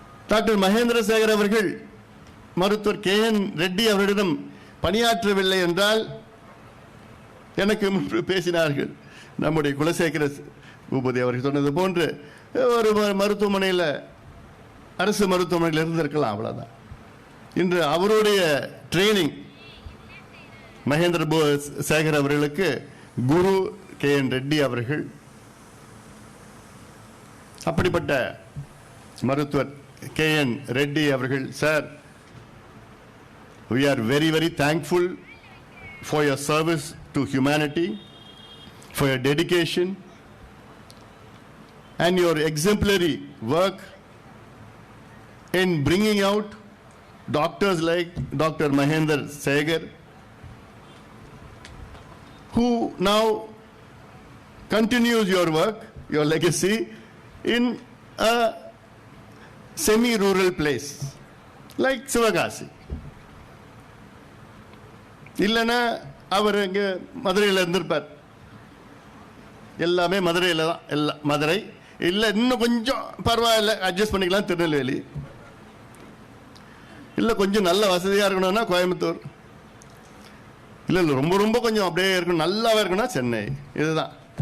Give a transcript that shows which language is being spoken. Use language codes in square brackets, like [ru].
[ta] Doctor Mahendra Sekar அவர்கள் மருத்துவர் KN Reddy அவர்களிடம் பணியாற்றவில்லை என்றால், எனக்கு முன்பு பேசினார்கள் நம்முடைய குலசேகர பூபதி அவர்கள் சொன்னது போன்று, ஒரு மருத்துவமனையில், அரசு மருத்துவமனையில் இருந்திருக்கலாம், அவ்வளோதான். இன்று அவருடைய ட்ரைனிங் மகேந்திர சேகர் அவர்களுக்கு குரு KN ரெட்டி அவர்கள். அப்படிப்பட்ட மருத்துவர் KN ரெட்டி அவர்கள், sir, [en] we are very, very thankful for your service to humanity, for your dedication, and your exemplary work in bringing out doctors like Dr. Mahendra Segar, who now continues your work, your legacy, in a semi-rural place like Sivagasi. [ta] இல்லைன்னா அவர் இங்கே மதுரையில் இருந்திருப்பார். எல்லாமே மதுரையில் தான், எல்லாம் மதுரை. இல்லை இன்னும் கொஞ்சம் பரவாயில்ல அட்ஜஸ்ட் பண்ணிக்கலாம் திருநெல்வேலி. இல்லை கொஞ்சம் நல்ல வசதியாக இருக்கணும்னா கோயம்புத்தூர். இல்லை இல்லை ரொம்ப ரொம்ப கொஞ்சம் அப்படியே இருக்கணும், நல்லாவே இருக்கணும்னா சென்னை. இதுதான்.